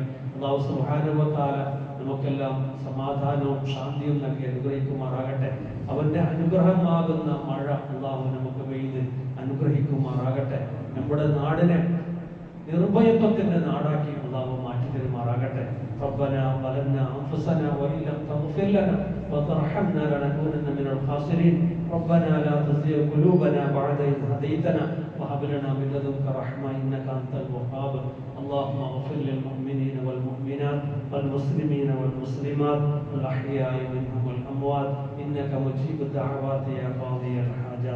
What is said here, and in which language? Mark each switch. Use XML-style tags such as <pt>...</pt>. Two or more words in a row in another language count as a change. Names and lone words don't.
<ar>الله سبحانه وتعالى</ar> <ml>നമുക്കെല്ലാം സമാധാനവും ശാന്തിയും നൽകി അനുഗ്രഹിക്കുമാറാകട്ടെ. അവന്റെ അനുഗ്രഹമാകുന്ന മഴ അല്ലാഹു നമുക്ക് പെയ്ത് അനുഗ്രഹിക്കുമാറാകട്ടെ. നമ്മുടെ നാടിനെ നിർഭയത്വത്തിന്റെ നാടാക്കി അല്ലാഹു മാറ്റി തരുമാറാകട്ടെ.</ml> <ar>ربنا ظلمنا أنفسنا وإن لم تغفر لنا وترحمنا لنكونن من الخاسرين. ربنا لا تزغ قلوبنا بعد إذ هديتنا وهب لنا من لدنك رحمة إنك أنت الوهاب. اللهم اغفر للمؤمنين والمؤمنات والمسلمين والمسلمات الأحياء منهم والأموات إنك مجيب الدعوات يا قاضي الحاجات.</ar>